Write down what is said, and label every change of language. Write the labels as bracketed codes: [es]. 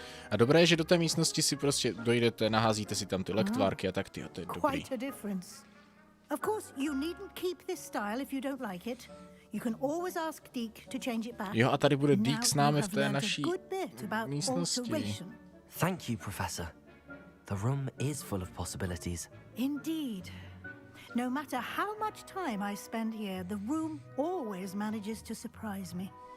[cs] A dobré je, že do té místnosti si prostě dojdete, naházíte si tam ty lektvárky a tak, tyjo, to je dobrý. [en] Quite a difference. Of course, you needn't keep this style if you don't like it. You can always ask Deke to change it back. [cs] Jo, a tady bude Deke s námi v té naší místnosti. [en] Thank you, Professor. The room is full of possibilities. Indeed. No matter how much time I spend here, the room always manages to surprise me.